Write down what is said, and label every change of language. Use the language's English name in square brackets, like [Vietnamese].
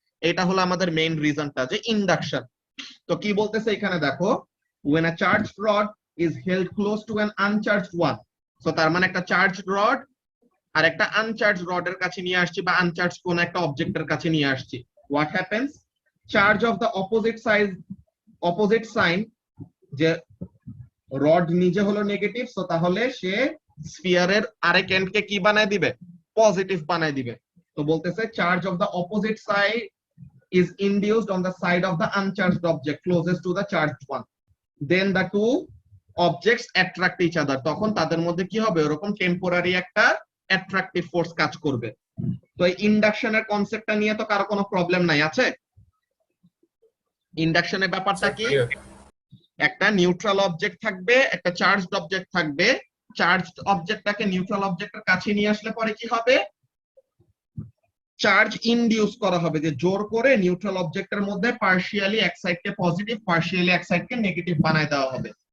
[Bangla] এটা হলো আমাদের মেইন রিজনটা, যে ইন্ডাকশন। তো কি বলতেছে এখানে দেখো, [English] when a charged rod is held close to an uncharged one, [Bangla] so তার মানে একটা চার্জড রড আর একটা আনচার্জড রডের কাছে নিয়ে আসছি, বা আনচার্জড কোন একটা অবজেক্টের কাছে নিয়ে আসছি, [English] what happens, charge of the opposite sign, [Bangla] যে রড নিজে হলো নেগেটিভ, সো তাহলে সে স্ফিয়ারের আরেক এন্ডকে কি বানায় দিবে, পজিটিভ বানায় দিবে। তো বলতেছে [English] charge of the opposite side is induced on the side of the uncharged object closest to the charged one, then the two objects attract each other, [Bangla] তখন তাদের মধ্যে কি হবে, ওরকম টেম্পোরারি একটা অ্যাট্রাকটিভ ফোর্স কাজ করবে। তো এই ইন্ডাকশনের কনসেপ্টটা নিয়ে তো কারো কোনো প্রবলেম নাই আছে? ইন্ডাকশনের ব্যাপারটা [English] Sir, [Bangla] কি, [English] clear. [Bangla] একটা নিউট্রাল অবজেক্ট থাকবে, একটা চার্জড অবজেক্ট থাকবে, চার্জড অবজেক্টটাকে নিউট্রাল অবজেক্টের কাছে নিয়ে আসলে পরে কি হবে, চার্জ ইনডিউস করা হবে, যে জোর করে নিউট্রাল অবজেক্টের মধ্যে পার্শিয়ালি এক সাইডকে পজিটিভ পার্শিয়ালি এক সাইডকে নেগেটিভ বানায় দেওয়া হবে।